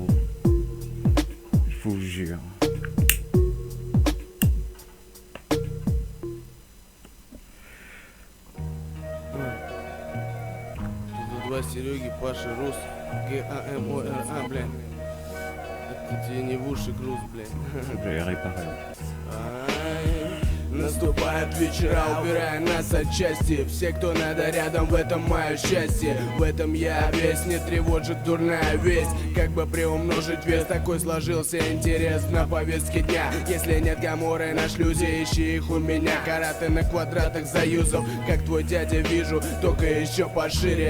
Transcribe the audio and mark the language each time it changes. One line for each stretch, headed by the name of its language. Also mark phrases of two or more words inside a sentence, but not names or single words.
French: Je vous jure.
Russian: Тут два Сереги, Паша, Рус, ГАМОРА, блядь. Это тебе не в уши груз, блядь.
French: J'ai réparé.
Russian: Наступают вечера, убирая нас от части. Все, кто надо рядом, в этом мое счастье. В этом я весь, не тревожит дурная весть. Как бы приумножить вес, такой сложился интерес на повестке дня. Если нет гаморы на шлюзе, ищи их у меня. Караты на квадратах заюзов, как твой дядя вижу, только еще пошире.